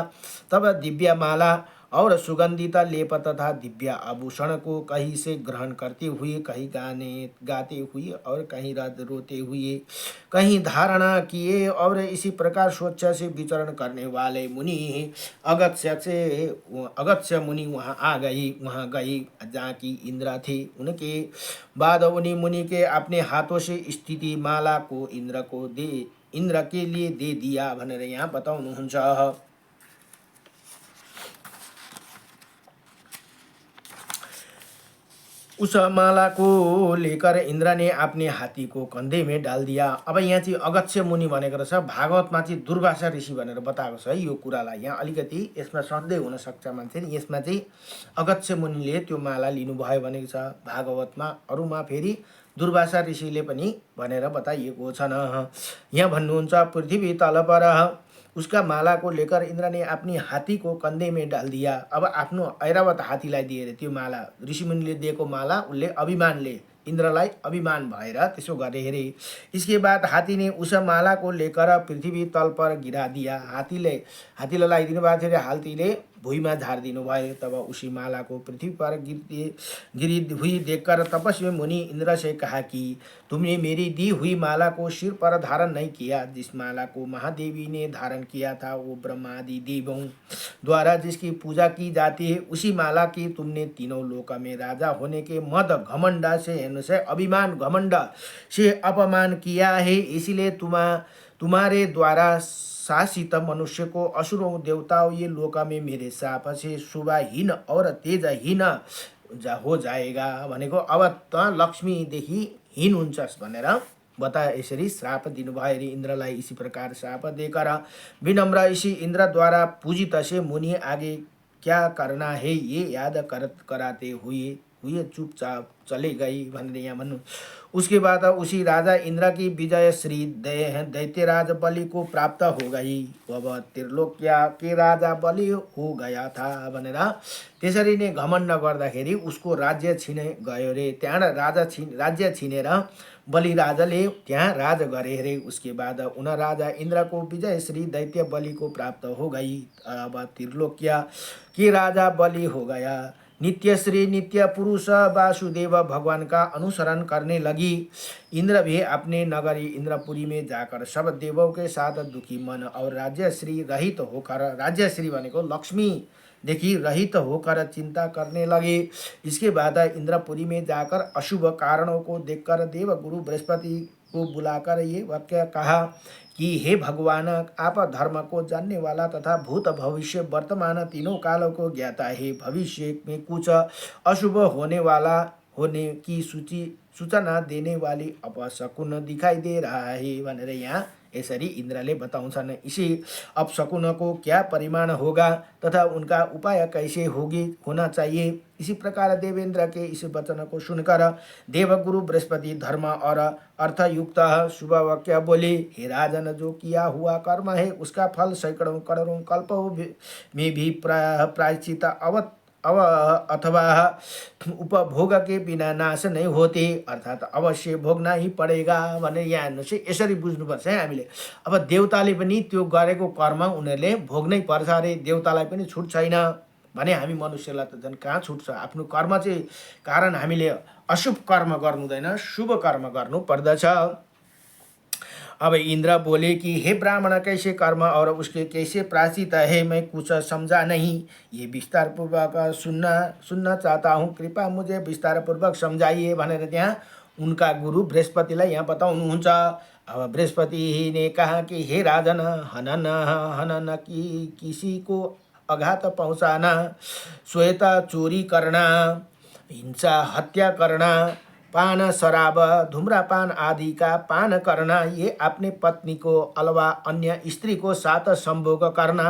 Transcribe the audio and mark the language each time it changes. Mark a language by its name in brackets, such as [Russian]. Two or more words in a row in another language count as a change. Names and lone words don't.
[Hindi] तब दिव्य माला और सुगंधित लेप तथा दिव्य आभूषण को कहीं से ग्रहण करते हुए, कहीं गाते हुए और कहीं रोते हुए, कहीं धारणा किए और इसी प्रकार स्वच्छ से विचरण करने वाले मुनि अगस्त्य मुनि वहाँ गए जहाँ की इंद्र थे। उनके बाद उन्हीं मुनि के अपने हाथों से स्थिति माला को इंद्र के लिए दे दिया [Nepali] भनेर यहाँ बताउनुहुन्छ। [Hindi] उस माला को लेकर इंद्र ने अपने हाथी को कंधे में डाल दिया। [Nepali] अब यहाँ चाहिँ अगस्त्य मुनि भनेको रहेछ, भागवतमा चाहिँ दुर्वासा ऋषि भनेर बताएको छ है। यो कुरालाई यहाँ अलिकति यसमा सन्देह हुन सक्छ मान्छे। यसमा चाहिँ अगस्त्य मुनिले त्यो माला लिनुभयो भनेको छ भागवतमा। अरूमा फेरि दुर्वासा ऋषिले पनि भनेर बताइएको छ। यहाँ भन्नुहुन्छ, [Hindi] पृथ्वी तल पर उसका माला को लेकर इंद्र ने अपनी हाथी को कंधे में डाल दिया। [Nepali] अब आफ्नो ऐरावत हाथीलाई दिएर त्यो माला, ऋषिमुनिले दिएको माला उसले अभिमानले, इंद्रलाई अभिमान भएर त्यसो गरे अरे। [Hindi] इसके बाद हाथी ने उस माला को लेकर पृथ्वी तल पर गिरा दिया। [Nepali] हाथीले लगाइदिनु भएको थियो, हाथीले भुइँमा झारिदिनु भयो। [Hindi] तब उसी माला को पृथ्वी पर गिरी हुई देखकर तपस्वी मुनि इंद्र से कहा कि तुमने मेरी दी हुई माला को सिर पर धारण नहीं किया। जिस माला को महादेवी ने धारण किया था वो ब्रह्मादि देवों द्वारा जिसकी पूजा की जाती है, उसी माला की तुमने तीनों लोक में राजा होने के मद घमंड से अभिमान घमंड से अपमान किया है। इसलिए तुम्हारे द्वारा शासित मनुष्य को असुरों देवताओं ये लोक में मेरे शाप से शुभाहीन और तेजहीन हो जाएगा भनेको। [Nepali] अब त लक्ष्मीदेखि हीन हुन्छस् भनेर बताए। यसरी श्राप दिनुभयो अरे इंद्रलाई। [Hindi] इसी प्रकार श्राप देकर विनम्र इसी इंद्र द्वारा पूजित से मुनि आगे क्या करना है ये याद कराते हुए चुपचाप चले गई [Nepali] भनेर यहाँ भन्नु। [Hindi] उसके बाद उसी राजा इंद्र की विजय श्री दैत्यराज बलि को प्राप्त हो गई। [Nepali] अब [Hindi] त्रिलोक्या के राजा बलि हो गया था [Nepali] भनेर त्यसरी नै घमण्ड गर्दाखेरि उसको राज्य छिने गयो रे। त्यहाँ राज्य छिनेर बलि राजाले त्यहाँ राज गरे रे। [Hindi] उसके बाद उन राजा इंद्र को विजय श्री दैत्य बलि को प्राप्त हो गई। अब त्रिलोक्या के राजा बलि हो गया। नित्य श्री नित्य पुरुष वासुदेव भगवान का अनुसरण करने लगी। इंद्र भी अपने नगरी इंद्रपुरी में जाकर सब देवों के साथ दुखी मन और राज्य श्री रहित होकर, राज्य श्री [Nepali] भनेको लक्ष्मी देखि [Hindi] रहित होकर चिंता करने लगे। इसके बाद इंद्रपुरी में जाकर अशुभ कारणों को देखकर देव गुरु बृहस्पति को बुलाकर ये वाक्य कहा कि हे भगवान, आप धर्म को जानने वाला तथा भूत भविष्य वर्तमान तीनों कालों को ज्ञाता है। भविष्य में कुछ अशुभ होने की सूचना देने वाली अपशकुन दिखाई दे रहा है [Nepali] भनेर यहाँ यसरी इंद्रले बताउँछन्। [Hindi] इसी अपशकुन को क्या परिमाण होगा तथा उनका उपाय कैसे होना चाहिए। इसी प्रकार देवेंद्र के इस वचन को सुनकर देवगुरु बृहस्पति धर्म और अर्थयुक्त शुभ वाक्य बोले, हे राजन, जो किया हुआ कर्म है उसका फल सैकड़ों करोड़ों कल्पों में भी प्रायश्चित अथवा उपभोग के बिना नाश नहीं होते, अर्थात अवश्य भोग्न ही पड़ेगा [Nepali] भनेर यहाँ हेर्नुहोस् है। यसरी बुझ्नुपर्छ है हामीले। अब देवताले पनि त्यो गरेको कर्म उनीहरूले भोग्नै पर्छ अरे। देवतालाई पनि छुट छैन भने हामी मनुष्यलाई त झन् कहाँ छुट छ। आफ्नो कर्म चाहिँ कारण हामीले अशुभ कर्म गर्नु हुँदैन, शुभ कर्म गर्नु पर्दछ। [Hindi] अब इंद्र बोले कि हे ब्राह्मण, कैसे कर्म और उसके कैसे प्रायश्चित है मैं कुछ समझा नहीं। ये विस्तार पूर्वक सुनना चाहता हूँ, कृपा मुझे विस्तार पूर्वक समझाइए [Nepali] भनेर त्यहाँ उनका गुरु बृहस्पतिलाई यहाँ बताउनुहुन्छ। [Hindi] अब बृहस्पति ने कहा कि हे राजन, हनन की किसी को आघात पहुँचाना, श्वेता चोरी करना, हिंसा हत्या करना, पान शराब धूम्रपान आदि का पान करना, ये अपने पत्नी को अलावा अन्य स्त्री को साथ संभोग करना।